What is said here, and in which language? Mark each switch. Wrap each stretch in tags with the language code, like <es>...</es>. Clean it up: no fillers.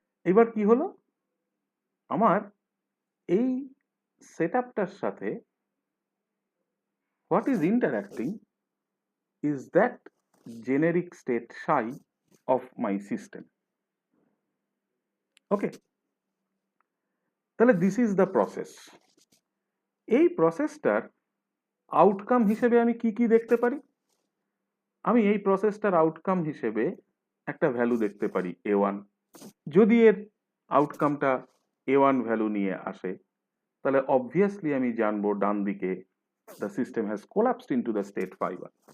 <bn>এবার কি হলো, আমার এই সেট আপটার সাথে</bn> <en>What is interacting is that generic state psi of my system. Okay, তাহলে this is the process.</en> <bn>এই প্রসেসটার আউটকাম হিসেবে আমি কি কি দেখতে পারি? আমি এই প্রসেসটার আউটকাম হিসেবে একটা ভ্যালু দেখতে পারি a1। যদি এর আউটকামটা a1 ভ্যালু নিয়ে আসে, তাহলে অবভিয়াসলি আমি জানবো ডান দিকে</bn> <en>the system has collapsed into the state phi1।</en>